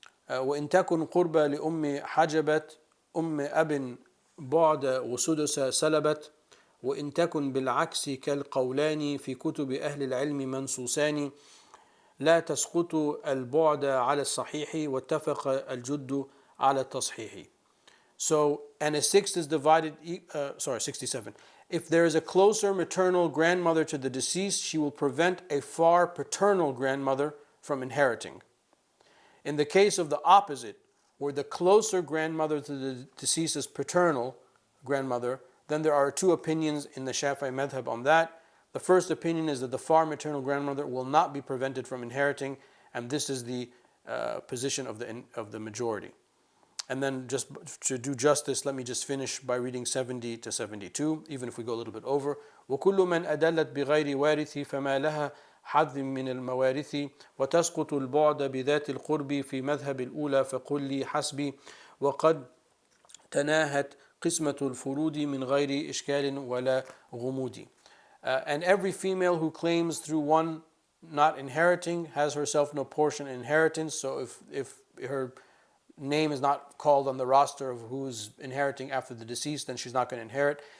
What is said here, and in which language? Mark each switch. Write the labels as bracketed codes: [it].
[ar] وإن تكن قربى لأم حجبت أم أب بعد وسدس سلبت وإن تكن بالعكس كالقولان في كتب أهل العلم منصوصان لا تسقط البعد على الصحيح واتفق الجد على التصحيح. [en] So, and a sixth is divided, 67. If there is a closer maternal grandmother to the deceased, she will prevent a far paternal grandmother from inheriting. In the case of the opposite, where the closer grandmother to the deceased is paternal grandmother, then there are two opinions in the Shafi'i madhab on that. The first opinion is that the far maternal grandmother will not be prevented from inheriting, and this is the position of the majority. And then just to do justice, let me just finish by reading 70 to 72, even if we go a little bit over. [ar] وَكُلُّ مَنْ أَدَلَّتْ بِغَيْرِ وَارِثِ فَمَا لَهَا حظ من الموارث وتسقط البعد بذات القرب في مذهب الأولى فقل لي حسبي وقد تناهت قسمة الفروض من غير إشكال ولا غموض. [en] And every female who claims through one not inheriting has herself no portion in inheritance. So if her name is not called on the roster of who's inheriting after the deceased, then she's not going to inherit.